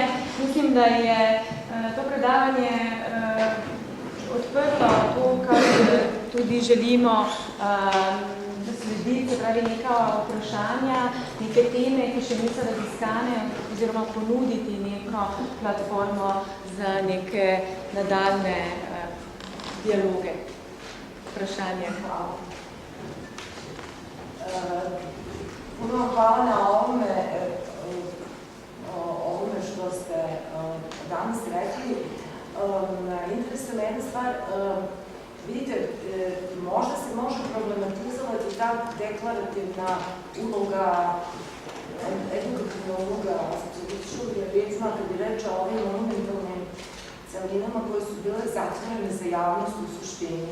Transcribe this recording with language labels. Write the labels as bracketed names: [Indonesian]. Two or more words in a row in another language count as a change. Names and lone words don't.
[Slovenian] Mislim, da je to predavanje odprlo to, kar tudi želimo slediti, se pravi neka vprašanja, neke teme, ki še niso raziskane, oziroma ponuditi neko platformo za neke nadaljne dialoge. Vprašanje. Hvala. [Serbian] Puno hvala na ovome što ste danas rekli. Interesuje me jedna stvar. Vidite, možda se može problematizovati ta deklarativna uloga, edukativna uloga socialističkog realizma, kad je reč o ovim monumentalnim celinama koje su bile zatvorene za javnost u suštini.